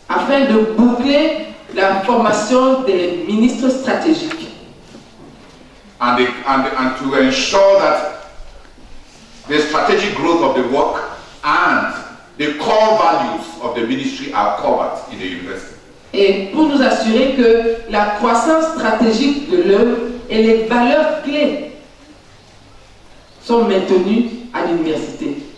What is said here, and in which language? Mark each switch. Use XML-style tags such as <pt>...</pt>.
<fr>Afin de boucler la formation des ministres stratégiques.</fr> <en>And to ensure that the strategic growth of the work and the core values of the ministry are covered in the university.</en> <fr>Et pour nous assurer que la croissance stratégique de l'œuvre et les valeurs clés sont maintenues à l'université.</fr>